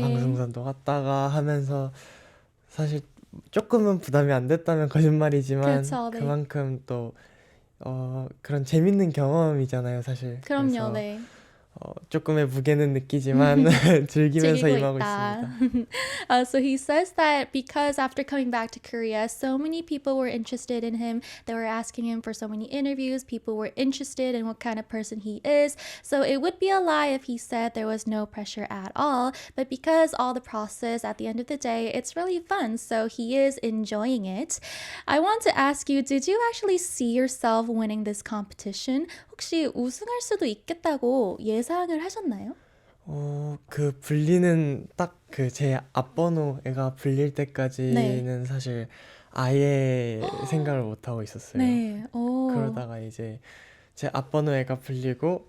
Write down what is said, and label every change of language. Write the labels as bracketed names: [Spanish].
[Korean] 방송사도 갔다가 하면서 사실 조금은 부담이 안 됐다면 거짓말이지만 그렇죠, 네. 그만큼 또 그런 재밌는 경험이잖아요, 사실. 그럼요, 그래서 네. 조금의 무게는 느끼지만 즐기면서 즐기고 임하고 있다. 있습니다. [English] So he says that because after coming back to Korea, so many people were interested in him. They were asking him for so many interviews. People were interested in what kind of person he is. So it would be a lie if he said there was no pressure at all. But because all the process at the end of the day, it's really fun. So he is enjoying it. I want to ask you, did you actually see yourself winning this competition? [Korean] 혹시 우승할 수도 있겠다고 예상을 하셨나요? 그 불리는 딱 그 제 앞번호가 불릴 네. 때까지는 사실 아예 생각을 못 하고 있었어요. 네. 그러다가 이제 제 앞번호가 불리고